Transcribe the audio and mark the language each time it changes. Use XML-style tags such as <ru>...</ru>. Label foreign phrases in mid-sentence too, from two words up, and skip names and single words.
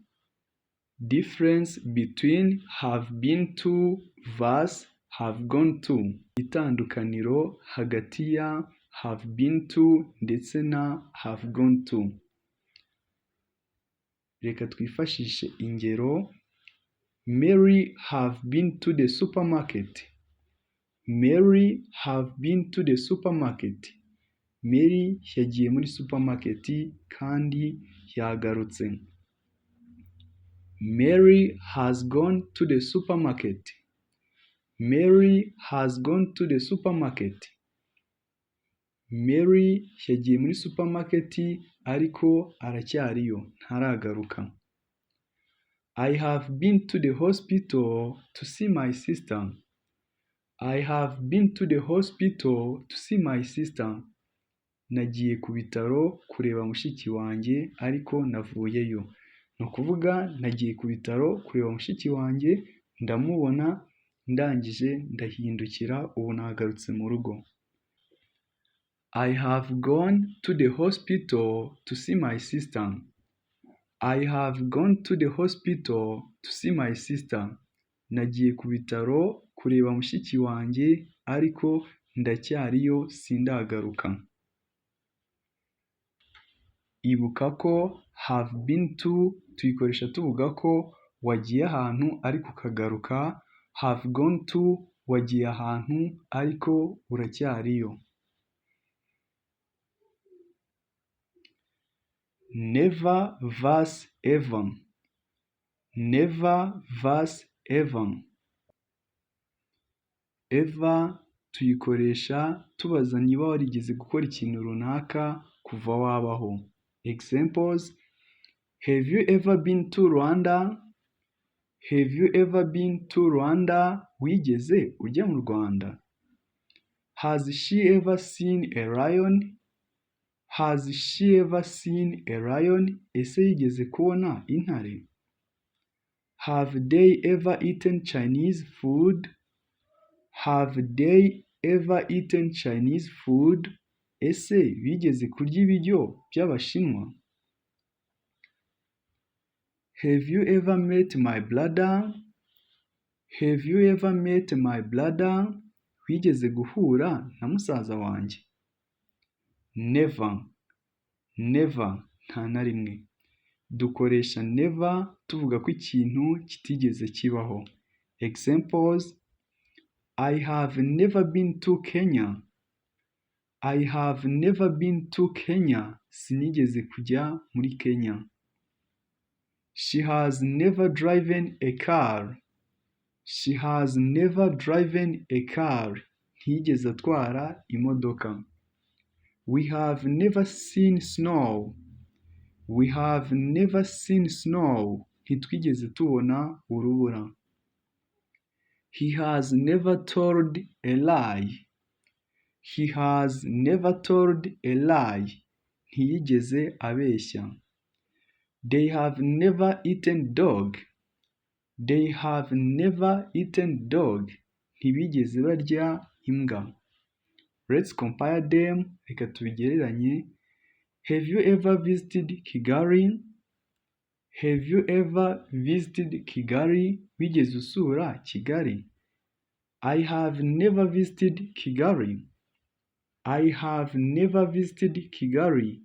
<en>Difference between have been to vs have gone to.</en> <rw>Itandukaniro hagati ya</rw> <en>have been to</en> <rw>ndetse na</rw> <en>have gone to.</en> <rw>Reka twifashishe ingero.</rw> <en>Mary have been to the supermarket. Mary have been to the supermarket.</en> <rw>Mary yagiye muri supermarket kandi yagarutse.</rw> <en>Mary has gone to the supermarket. Mary has gone to the supermarket.</en> <rw>Mary yagiye muri supermarket ariko aracyariyo, ntaragaruka.</rw> <en>I have been to the hospital to see my sister. I have been to the hospital to see my sister.</en> <rw>Nagiye ku bitaro kureba mushiki wanjye ariko navuyeyo. Ni ukuvuga nagiye ku bitaro kureba mushiki wanjye, ndamubona, ndangije ndahindukira, ubu nagarutse mu rugo.</rw> <en>I have gone to the hospital to see my sister. I have gone to the hospital to see my sister.</en> <rw>Nagiye ku bitaro kureba mushiki wanjye ariko ndacyariyo, sindagaruka. Ibuka ko</rw> <en>have been to</en> <rw>tuyikoresha tuvuga ko wagiye ahantu ariko ukagaruka.</rw> <en>Have gone to</en> <rw>wagiye ahantu ariko uracyariyo.</rw> <en>Never vs ever. Never vs ever.</en> <rw>Ever tuyikoresha tubaza niba warigeze gukora ikintu runaka kuva wabaho.</rw> <en>Examples: Have you ever been to Rwanda? Have you ever been to Rwanda?</en> <rw>Wigeze ujya mu Rwanda?</rw> <en>Has she ever seen a lion? Has she ever seen a lion?</en> <rw>Ese yigeze kubona intare?</rw> <en>Have they ever eaten Chinese food? Have they ever eaten Chinese food?</en> <rw>Ese bigeze kurya ibiryo by'Abashinwa?</rw> <en>Have you ever met my brother? Have you ever met my brother?</en> <rw>Wigeze guhura na musaza wanjye?</rw> <en>Never. Never,</en> <rw>nta na rimwe. Dukoresha never tuvuga ko ikintu kitigeze kibaho.</rw> <en>Examples: I have never been to Kenya. I have never been to Kenya.</en> <rw>Sinigeze kujya muri Kenya.</rw> <en>She has never driven a car. She has never driven a car.</en> <rw>Ntiyigeze atwara imodoka.</rw> <en>We have never seen snow. We have never seen snow.</en> <rw>Ntitwigeze tubona urubura.</rw> <en>He has never told a lie. He has never told a lie.</en> <rw>Ntiyigeze abeshya.</rw> <en>They have never eaten dog. They have never eaten dog.</en> <rw>Ntibigeze barya imbwa.</rw> <en>Let's compare them.</en> <rw>Reka tubigereranye.</rw> <en>Have you ever visited Kigali? Have you ever visited Kigali?</en> <rw>Wigeze usura Kigali?</rw> <en>I have never visited Kigali. I have never visited Kigali.</en>